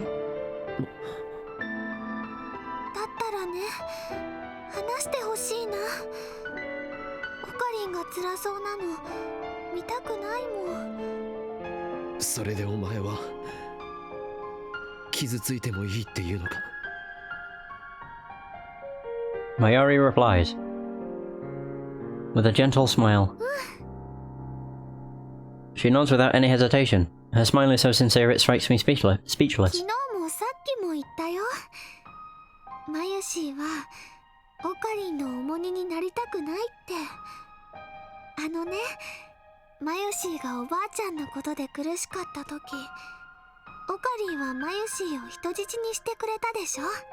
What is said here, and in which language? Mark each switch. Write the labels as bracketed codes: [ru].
[ja] だったらね、話してほしいな。オカリンが辛そうなの見たくないもん。それでお前は傷ついてもいいっていうのか。 [en] Maori replies with a gentle smile. She nods without any hesitation. Her smile is so sincere it strikes me speechless. [ja] 昨日もさっきも言ったよ。マユシーはオカリンの重荷になりたくないって。あのね、マユシーがおばあちゃんのことで苦しかった時、オカリンはマユシーを人質にしてくれたでしょ。